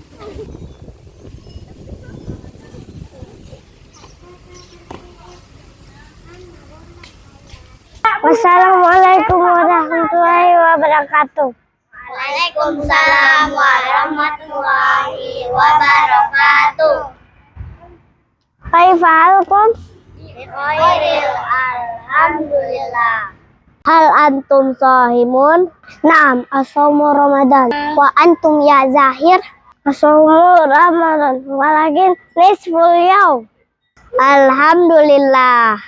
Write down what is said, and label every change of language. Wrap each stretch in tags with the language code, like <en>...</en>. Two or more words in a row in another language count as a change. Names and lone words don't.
<ar>والسلام عليكم ورحمة الله وبركاته. وعليكم السلام ورحمة الله وبركاته. كيف حالكم? بخير، الحمد لله. هل أنتم صائمون؟ نعم، الصوم رمضان. وأنتم يا زاهر? الصوم رمضان، ولكن نصف اليوم. الحمد لله.</ar>